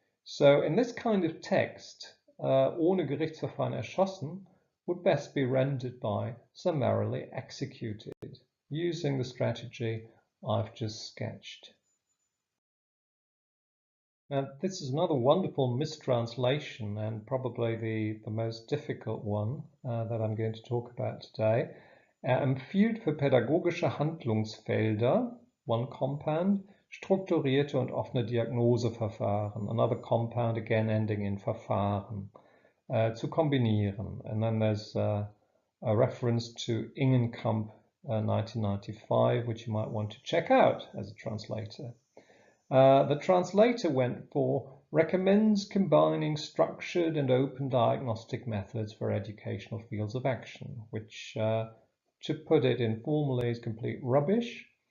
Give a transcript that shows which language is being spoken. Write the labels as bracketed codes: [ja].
[en] So in this kind of text, [de] ohne Gerichtsverfahren erschossen [en] would best be rendered by summarily executed, using the strategy I've just sketched. Now, this is another wonderful mistranslation and probably the most difficult one that I'm going to talk about today. [de] Empfiehlt für pädagogische Handlungsfelder, [en] one compound, [de] strukturierte und offene Diagnoseverfahren, [en] another compound again ending in [de] Verfahren, zu kombinieren. [en] And then there's a reference to Ingenkamp 1995, which you might want to check out as a translator. The translator went for recommends combining structured and open diagnostic methods for educational fields of action, which, to put it informally, is complete rubbish.